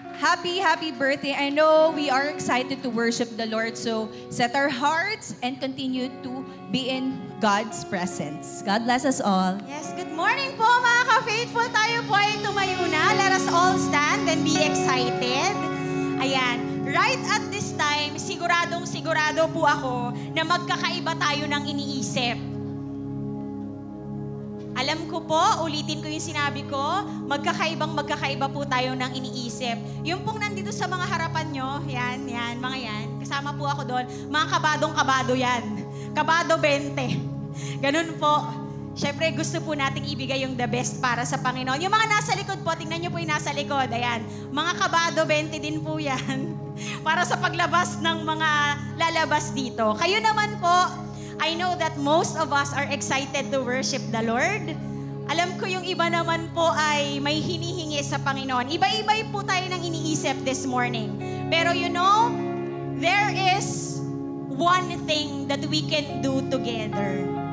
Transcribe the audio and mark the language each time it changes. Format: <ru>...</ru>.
<en>Happy birthday. I know we are excited to worship the Lord, so set our hearts and continue to be in God's presence. God bless us all. Yes, good morning</en> <tl>po mga ka-faithful. Tayo po ay tumayo na.</tl> <en>Let us all stand and be excited.</en> <tl>Ayan, right at this time, sigurado po ako na magkakaiba tayo ng iniisip. Alam ko po, ulitin ko yung sinabi ko, magkakaiba po tayo ng iniisip. Yung pong nandito sa mga harapan nyo, yan, mga yan, kasama po ako doon, mga kabadong-kabado yan. Kabado 20. Ganun po. Siyempre, gusto po nating ibigay yung the best para sa Panginoon. Yung mga nasa likod po, tingnan nyo po yung nasa likod. Ayan, mga kabado 20 din po yan. Para sa paglabas ng mga lalabas dito. Kayo naman po,</tl> <en>I know that most of us are excited to worship the Lord.</en> <tl>Alam ko yung iba naman po ay may hinihingi sa Panginoon. Iba-iba po tayo ng iniisip</tl> <en>this morning. Pero you know, there is one thing that we can do together.</en>